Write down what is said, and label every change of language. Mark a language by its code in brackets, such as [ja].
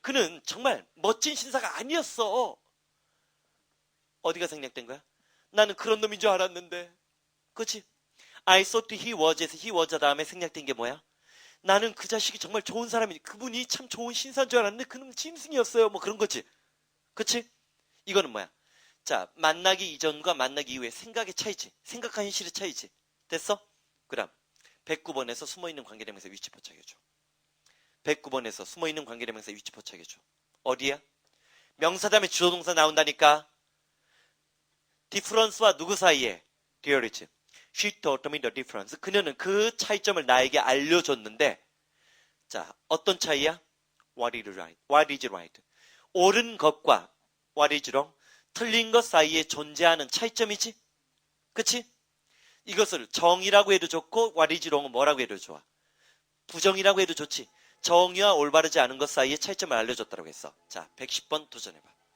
[ko] 그는 정말 멋진 신사가 아니었어. 어디가 생략된 거야? 나는 그런 놈인 줄 알았는데. 그치? [en] I thought he was에서 he was [ko] 다음에 생략된 게 뭐야? 나는 그 자식이 정말 좋은 사람이, 그분이 참 좋은 신사인 줄 알았는데 그놈 짐승이었어요. 뭐 그런 거지. 그치? 이거는 뭐야? 자, 만나기 이전과 만나기 이후의 생각의 차이지. 생각과 현실의 차이지. 됐어? 그 다음 109번에서 숨어있는 관계대명사 위치 포착해줘. 109번에서 숨어있는 관계대명사 위치 포착해줘. 어디야? 명사 다음에 주어동사 나온다니까. 디프런스와 누구 사이에? 디어리지. [en] She taught me the difference. [ko] 그녀는 그 차이점을 나에게 알려줬는데, 자, 어떤 차이야? [en] What is right? What is right? [ko] 옳은 것과 [en] what is wrong? [ko] 틀린 것 사이에 존재하는 차이점이지? 그치? 이것을 정의라고 해도 좋고 [en] what is wrong [ko] 은 뭐라고 해도 좋아. 부정이라고 해도 좋지. 정의와 올바르지 않은 것 사이에 차이점을 알려줬다고 했어. 자, 110번 도전해봐.